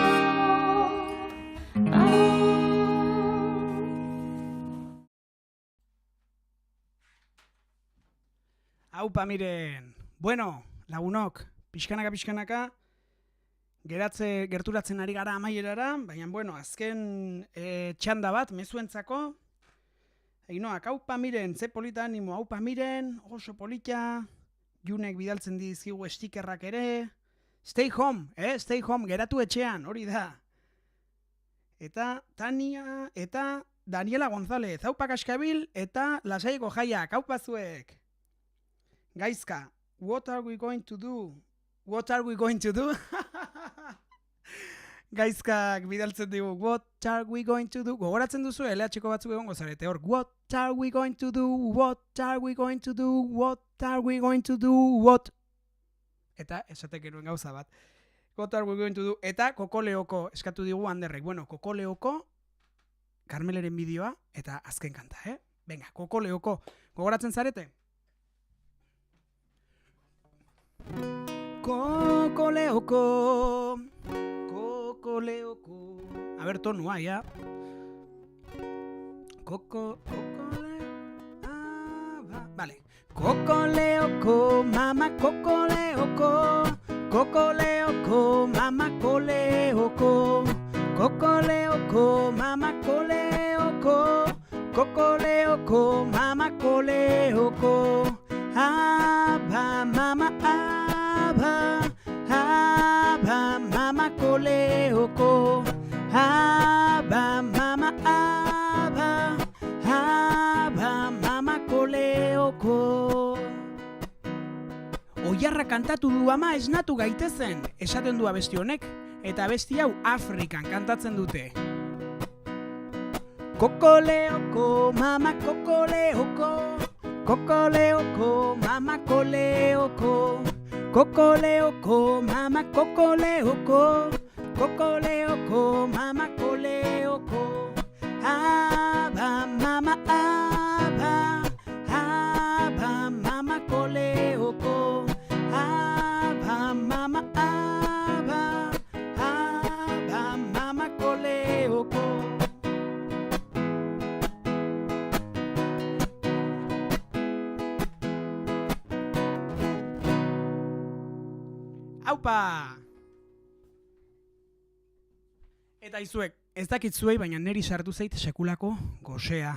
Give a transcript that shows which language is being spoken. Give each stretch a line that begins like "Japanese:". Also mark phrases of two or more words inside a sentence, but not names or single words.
Basque: Aupa miren, bueno, lagunok, pixkanaka, gerturatzen ari gara amaierara, baina, bueno, azken txanda bat, mezuentzako. Einoak, aupa miren, ze polita animo, aupa miren, oso polita, Junek bidaltzen dizkigu stikerrak ere.
English: Stay home, stay home,
Basque: geratu etxean, hori da. Eta Tania, eta Daniela González, aupa kaskabil, eta lasaiko jaiak, aupa zuek. Gaizka,
English: what are we going to do? What are we going to do?
Basque: Gaizkak bidaltzen digu,
English: what are we going to do?
Basque: Gogoratzen duzu, LH-ko batzuk egongo zarete hor,
English: what are we going to do? What are we going to do? What are we going to do? What?
Basque: Eta esatek eruen gauza bat.
English: What are we going to do?
Basque: Eta Kokoleoko eskatu digu Anderrek. Bueno, Kokoleoko Karmeleren bideoa eta azken kanta, Venga, Kokoleoko. Gogoratzen zarete? Kokoleoko, Kokoleoko.
Spanish: A ver, tonua, ya. Vale. Kokoleoko, mama Kokoleoko. Kokoleoko, mama Koleoko. Kokoleoko, mama Koleoko. Kokoleoko, mama Koleoko. Aba, mama, aba. Aba, mama Koleoko. Aba, mama, aba. Aba, mama Koleoko.
Basque: Oiarra kantatu du ama esnatu gaitezen, esaten du abesti honek, eta abesti hau Afrikan kantatzen dute. Kokoleoko, mama Kokoleoko. Kokoleoko, mama Koleoko. Kokoleoko, mama Kokoleoko. Kokoleoko, mama Koleoko. Aba, mama, aba. Aba, mama Koleoko. Aba, mama, aba. Aba, mama Koleoko. Aupa! Eta izuek, ez dakit zuei, baina neri sartu zait sekulako gozea.